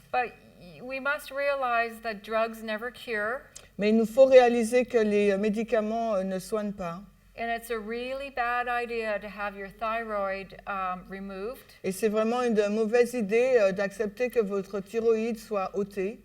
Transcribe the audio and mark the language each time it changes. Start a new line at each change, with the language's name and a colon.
English: But we must realize that drugs never cure.
French: Mais il nous faut réaliser que les médicaments ne soignent pas.
English: And it's a really bad idea to have your thyroid removed.
French: Et c'est vraiment une mauvaise idée d'accepter que votre thyroïde soit ôtée.